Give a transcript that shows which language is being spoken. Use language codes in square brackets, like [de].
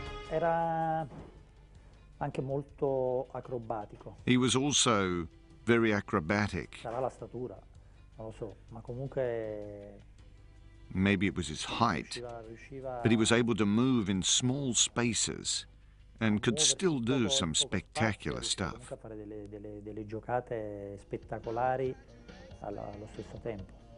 [it] Era anche molto acrobatico. [en] He was also very acrobatic. [it] Sarà la statura, non lo so, ma comunque [en] Maybe it was his height, but he was able to move in small spaces and could still do some spectacular stuff. [it] fare delle giocate spettacolari allo stesso tempo.